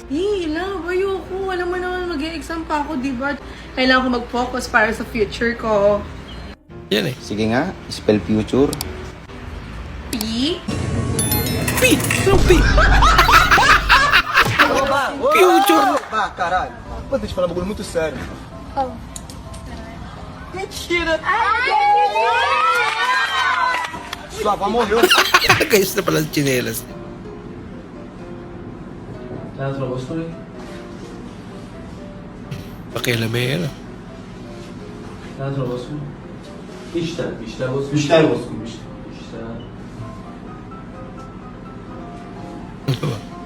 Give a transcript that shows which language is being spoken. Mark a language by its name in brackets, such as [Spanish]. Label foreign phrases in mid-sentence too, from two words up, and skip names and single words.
[Filipino] Love, ayoko. Alam mo naman, mag-e-exam pa ako, di ba? Kailangan ko mag-focus para sa future ko. Yan eh. Sige nga, [English] spell future. [Filipino] P? P! Anong P? Future! [Portuguese] Ba, caralho. Pô, deixa eu falar um bagulho muito sério. Oh. Mentira! Sua avó morreu. [Filipino] Nagayos na pala ang tsinelas. Pakialamera. Ano ba?